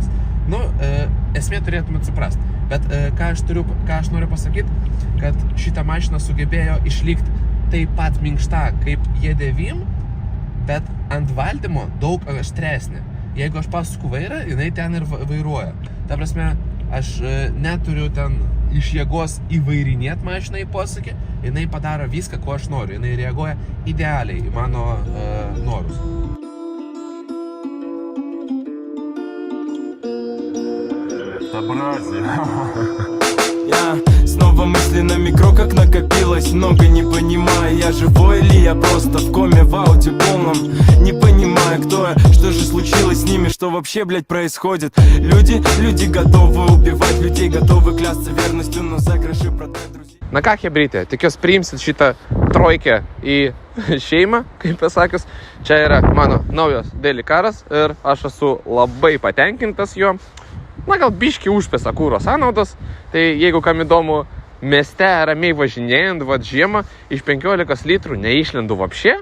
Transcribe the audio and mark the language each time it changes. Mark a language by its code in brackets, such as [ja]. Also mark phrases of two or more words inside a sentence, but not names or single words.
[lt] Esmė turėtumėt suprasti. Bet ką aš noriu pasakyti, kad šitą mašiną sugebėjo išlikti taip pat minkšta kaip E9, bet ant valdymo daug aštresnė. Jeigu aš pasuku vairą, jinai ten ir vairuoja. Ta prasme, aš neturiu ten iš jėgos įvairinėti mašiną į posūkį, jinai padaro viską, ko aš noriu, jinai reaguoja idealiai į mano norus. [ru] Я снова мысли на микро, как накопилось много, не понимаю, я живой или я просто в коме, в ауте полном. Не понимаю, кто я, что же случилось с ними, что вообще, блядь, происходит. Люди готовы убивать, людей готовы клясться верностью, но за гроши продать друзей. [lt] Na ką, chebrytė, tikiuosi priimsit šitą trojkę į šeimą, kaip pasakius. Čia yra mano naujas Delikaras ir aš esu labai patenkintas jo. Na, gal biški užpėsa kūro sąnaudos, tai jeigu kam įdomu, mieste ramiai važinėjant, vad žiemą, iš 15 litrų neišlendu vapšė.